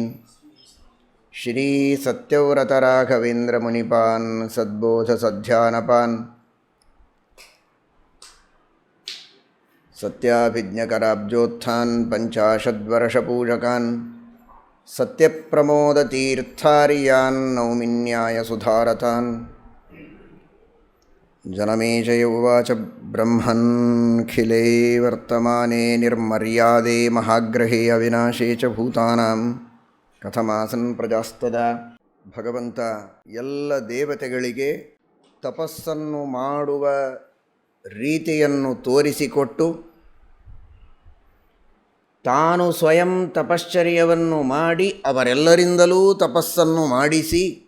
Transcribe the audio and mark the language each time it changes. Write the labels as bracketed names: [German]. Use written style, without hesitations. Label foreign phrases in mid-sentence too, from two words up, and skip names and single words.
[Sanskrit] ಶ್ರೀ ಸತ್ಯವ್ರತರಾಘವೇಂದ್ರಮುನಿಪಾನ್ ಸದ್ಬೋಧಸಧ್ಯಾನಪಾನ್ ಸತ್ಯಾಭಿಜ್ಞಕರಾಬ್ಜೋತ್ಥಾನ್ ಪಂಚಾಶದ್ವರ್ಷಪೂಜಕಾನ್ ಸತ್ಯಪ್ರಮೋದತೀರ್ಥಾರ್ಯಾನ್ ನೌಮಿನ್ಯಾಯಸುಧಾರತಾನ್. ಜನಮೇಜಯ ಉವಾಚ ಬ್ರಹ್ಮನ್ಖಿಲೇ ವರ್ತಮಾನೆ ನಿರ್ಮರ್ಯಾದೆ ಮಹಾಗ್ರಹೇ ಅವಿನಾಶೇ ಚ ಭೂತಾನಾಂ ಕಥಮಾಸನ್ ಪ್ರಜಾಸ್ತದಾ. [Kannada] ಭಗವಂತ ಎಲ್ಲ ದೇವತೆಗಳಿಗೆ ತಪಸ್ಸನ್ನು ಮಾಡುವ ರೀತಿಯನ್ನು ತೋರಿಸಿಕೊಟ್ಟು ತಾನು ಸ್ವಯಂ ತಪಶ್ಚರ್ಯವನ್ನು ಮಾಡಿ ಅವರೆಲ್ಲರಿಂದಲೂ ತಪಸ್ಸನ್ನು ಮಾಡಿಸಿ